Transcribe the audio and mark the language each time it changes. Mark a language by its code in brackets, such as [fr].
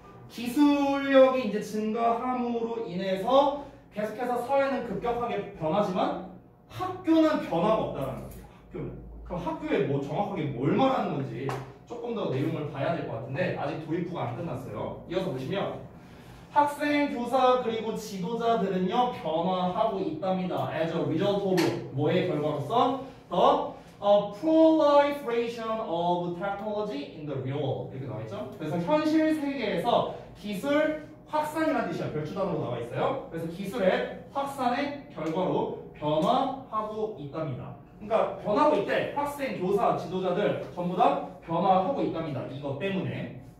[ko] 기술력이 이제 증가함으로 인해서 계속해서 사회는 급격하게 변하지만 학교는 변화가 없다라는 거야. 학교는. 그럼 학교에 뭐 정확하게 뭘 말하는 건지 조금 더 내용을 봐야 될 것 같은데 아직 도입부가 안 끝났어요. 이어서 보시면 학생, 교사 그리고 지도자들은요 변화하고 있답니다. [en] As a result of [ko] 뭐의 결과로서 [en] the proliferation of technology in the real world [ko] 이렇게 나와 있죠. 그래서 현실 세계에서 기술 확산이라는 뜻이야. 별주단으로 나와 있어요. 그래서 기술의 확산의 결과로 변화하고 있답니다. 그러니까 변하고 있대. 학생, 교사, 지도자들 전부 다 변화하고 있답니다. 이것 때문에.